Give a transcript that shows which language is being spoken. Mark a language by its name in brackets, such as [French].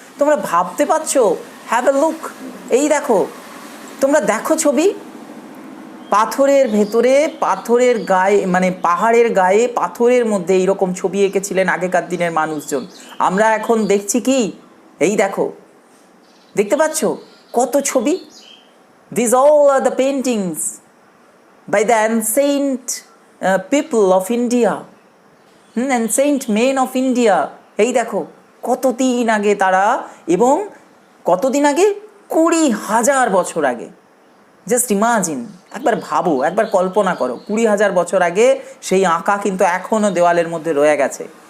[Bangla] তোমরা ভাবতে পারছো? [English] have a look, [Bangla] এই দেখো, তোমরা দেখো ছবি, পাথরের ভেতরে, পাথরের গায়ে মানে পাহাড়ের গায়ে পাথরের মধ্যে এইরকম ছবি এঁকেছিলেন আগেকার দিনের মানুষজন। আমরা এখন দেখছি কি, এই দেখো, দেখতে পাচ্ছ কত ছবি। [English] These all are the paintings by the ancient people of India, ancient men of India. [Bangla] এই দেখো কতদিন আগে তারা, এবং কতদিন আগে, 20,000 বছর আগে। [English] just imagine, [Bangla] একবার ভাবো, একবার কল্পনা করো, 20,000 বছর আগে সেই আঁকা কিন্তু এখনো দেওয়ালের মধ্যে রয়ে গেছে।